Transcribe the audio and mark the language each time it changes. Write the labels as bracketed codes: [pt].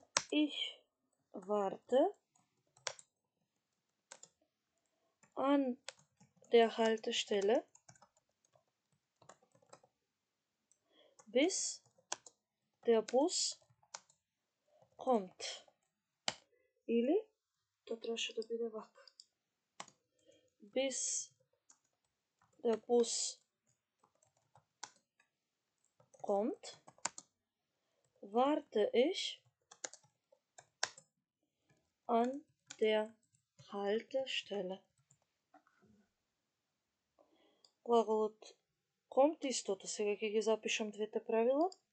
[de] Ich warte an der Haltestelle, bis der Bus kommt. [mk] Или, тоа требаше да биде вака. [de] Bis der Bus kommt, warte ich an der Haltestelle. [mk] Глаголот kommt истото, сега ќе ги запишам двете правила.